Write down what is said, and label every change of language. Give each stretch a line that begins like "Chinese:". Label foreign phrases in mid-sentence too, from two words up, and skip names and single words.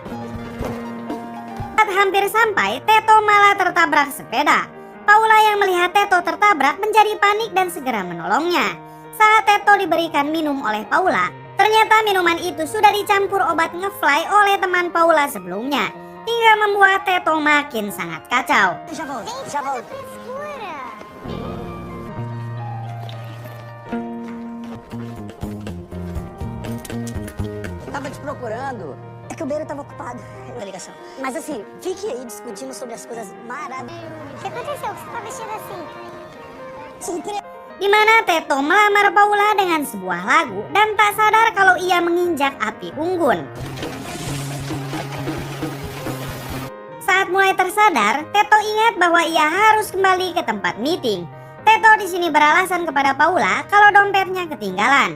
Indonesian: Saat hampir sampai, Teto malah tertabrak sepeda. Paula yang melihat Teto tertabrak menjadi panik dan segera menolongnya. Saat Teto diberikan minum oleh Paula, ternyata minuman itu sudah dicampur obat ngefly oleh teman Paula sebelumnya, hingga membuat Teto makin sangat kacau.
Portuguese: Tava te procurando. É que o Beiro tava ocupado na ligação. Mas assim, fique aí discutindo sobre as coisas maravilhosas. O que aconteceu? Você tá vestido assim? Surpresa.
Indonesian: Di mana Teto melamar Paula dengan sebuah lagu dan tak sadar kalau ia menginjak api unggun. Saat mulai tersadar, Teto ingat bahwa ia harus kembali ke tempat meeting. Teto di sini beralasan kepada Paula kalau dompetnya ketinggalan.